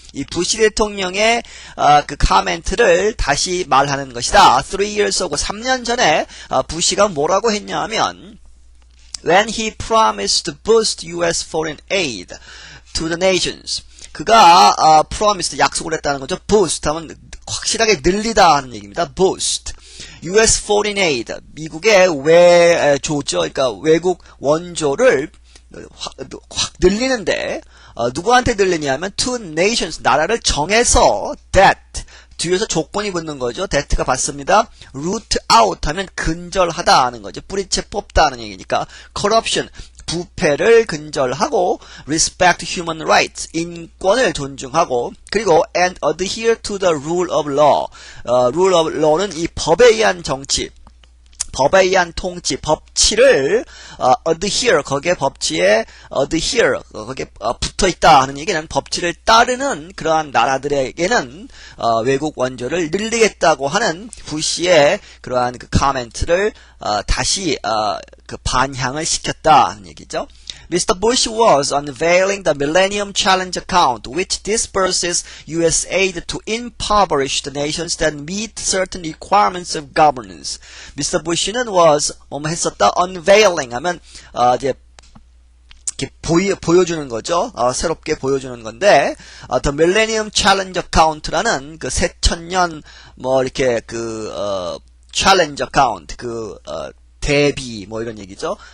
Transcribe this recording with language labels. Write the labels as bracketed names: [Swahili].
[Korean] 이 부시 대통령의 그 카멘트를 다시 말하는 것이다. [English] 3 years ago, [Korean] 3년 전에 부시가 뭐라고 했냐면 [English] when he promised to boost U.S. foreign aid to the nations. [Korean] 그가 promised, 약속을 했다는 거죠. boost 하면 확실하게 늘리다 하는 얘기입니다. [English] boost. U.S. foreign aid, [Korean] 미국의 외조죠. 그러니까 외국 원조를 확 늘리는데 누구한테 늘리냐면 [English] to nations, [Korean] 나라를 정해서 that, 뒤에서 조건이 붙는 거죠. that가 받습니다. [English] root out [Korean] 하면 근절하다 하는 거죠. 뿌리채 뽑다 하는 얘기니까 corruption, 부패를 근절하고 [English] respect human rights, [Korean] 인권을 존중하고 그리고 [English] and adhere to the rule of law. rule of law [Korean] 는 이 법에 의한 정치, 법에 의한 통치, 법치를 adhere, 거기에 법치에 adhere, 거기에 붙어있다 하는 얘기는 법치를 따르는 그러한 나라들에게는 외국 원조를 늘리겠다고 하는 부시의 그러한 그 카멘트를 다시 그 반향을 시켰다 하는 얘기죠. [English] Mr. Bush was unveiling the Millennium Challenge account, which disperses U.S. aid to impoverished nations that meet certain requirements of governance. Mr. [Korean] Bush는 was 했었다. unveiling 하면 이제 이렇게 보여주는 거죠. 새롭게 보여주는 건데, The Millennium Challenge account라는 그 새천년 뭐 이렇게 challenge account 대비 뭐 이런 얘기죠.